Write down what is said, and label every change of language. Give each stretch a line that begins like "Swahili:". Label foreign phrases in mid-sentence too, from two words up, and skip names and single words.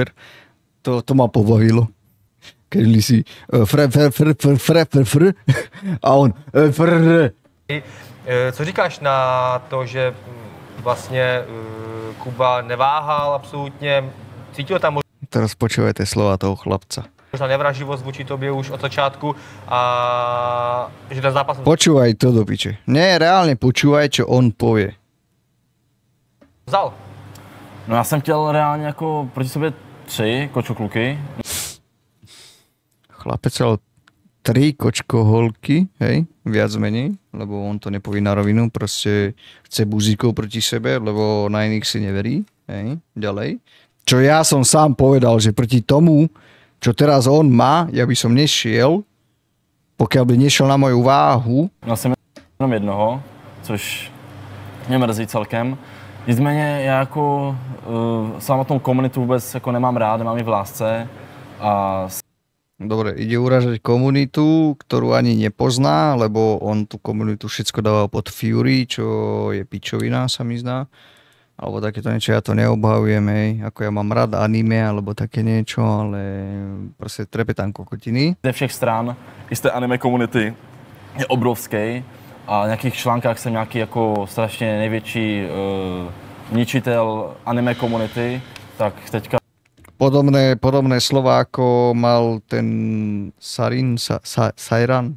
Slovak: To ma pobavilo. Keď Lisi a on
Czech: Co říkáš na to, že vlastně Kuba neváhal absolutně, cítil tam
Slovak: Teraz počúvajte slova toho chlapca.
Czech: možná nevraživost vůči tobě už od začátku a že ten zápas...
Slovak: Počúvaj to do piče. Nie, reálne počúvaj, čo on povie.
Czech: Vzal. No já jsem chtěl reálně jako proti sobě 3 kočokluky.
Slovak: Chlapec mal 3 kočkoholky, hej, viac menej, lebo on to nepovie na rovinu, proste chce buzíkov proti sebe, lebo na iných si neverí, hej, ďalej. Čo ja som sám povedal, že proti tomu, čo teraz on má, ja by som nešiel, pokiaľ by nešiel na moju váhu.
Czech: Já jsem jenom jednoho, což mě mrzí celkem. Nicméně já jako samotnou komunitu vůbec jako nemám rád, nemám ji v lásce a
Slovak: Dobre, ide uražať komunitu, ktorú ani nepozná, lebo on tú komunitu všetko dával pod Fury, čo je pičovina, sa mi zdá. Alebo takéto niečo, ja to neobhajujem, hej. Ako ja mám rád anime, alebo také niečo, ale proste trepetám kokotiny.
Czech: Ze všech stran i z té anime komunity je obrovský a v nějakých článkách jsem nějaký jako strašně největší ničitel anime komunity, tak teďka
Slovak: Podobné slova, ako mal ten Sairan.